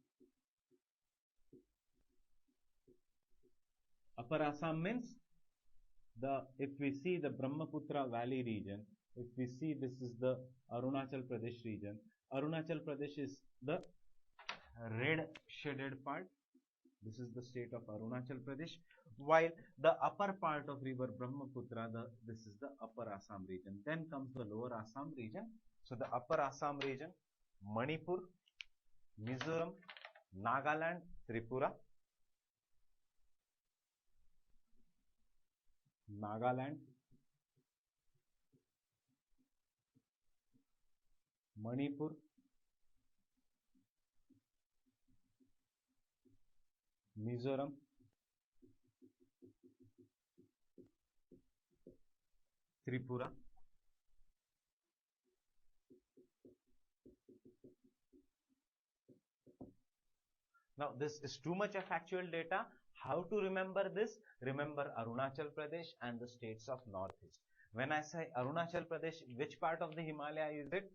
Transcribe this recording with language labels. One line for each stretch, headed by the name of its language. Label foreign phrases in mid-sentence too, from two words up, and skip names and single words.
English: Upper Assam means if we see the Brahmaputra Valley region, if we see this is the Arunachal Pradesh region, Arunachal Pradesh is the red shaded part. This is the state of Arunachal Pradesh, while the upper part of river Brahmaputra, this is the Upper Assam region. Then comes the Lower Assam region. So the Upper Assam region, Manipur, Mizoram, Nagaland, Tripura, Nagaland, Manipur, Mizoram, Tripura. Now this is too much of actual data. How to remember this? Remember Arunachal Pradesh and the states of Northeast. When I say Arunachal Pradesh, which part of the Himalaya is it?